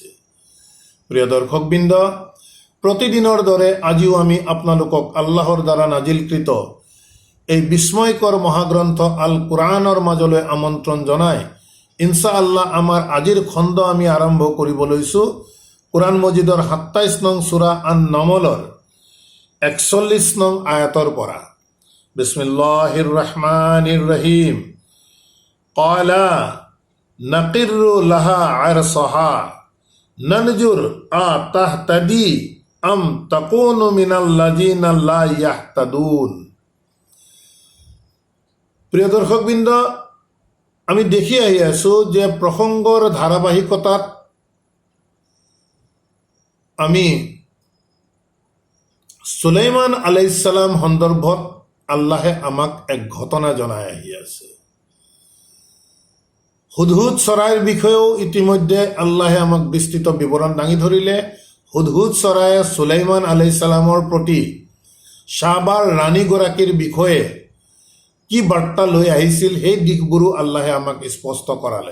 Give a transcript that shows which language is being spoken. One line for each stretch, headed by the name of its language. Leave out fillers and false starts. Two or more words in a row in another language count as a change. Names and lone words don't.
Assamese: প্ৰিয় দৰ্শকবৃন্দ, প্ৰতিদিনৰ দৰে আজিও আমি আপোনালোকক আল্লাহৰ দ্বাৰা নাজিলকৃত এই বিস্ময়কৰ মহাগ্ৰন্থ আল কোৰাণৰ মাজলৈ আমন্ত্ৰণ জনাই ইনশাআল্লাহ আমাৰ আজিৰ খণ্ড আমি আৰম্ভ কৰিব লৈছোঁ কোৰাণ মজিদৰ 27 নং সূৰা আন নমলৰ 41 নং আয়াতৰ পৰা।
Arabic: بسم الله الرحمن الرحيم. قال نكروا لها عرشها ننظر أتهتدي أم تكون من الذين لا يهتدون.
Assamese: প্ৰিয় দৰ্শকবৃন্দ, আমি দেখি আহি আছোঁ যে প্ৰসংগৰ ধাৰাবাহিকতাত আমি সুলাইমান
Arabic: عليه السلام
Assamese: সন্দৰ্ভত আল্লাহে আমাক এক ঘটনা জনাই আহি আছে। হুদহুদ চৰাইৰ বিষয়েও ইতিমধ্যে আল্লাহে আমাক বিস্তৃত বিৱৰণ দাঙি ধৰিলে। হুদহুদ চৰায়ে সুলাইমান
Arabic: عليه السلام
Assamese: প্ৰতি সাবাৰ ৰাণীগৰাকীৰ বিষয়ে কি বাৰ্তা লৈ আহিছিল সেই দিশবোৰো আল্লাহে আমাক স্পষ্ট কৰালে।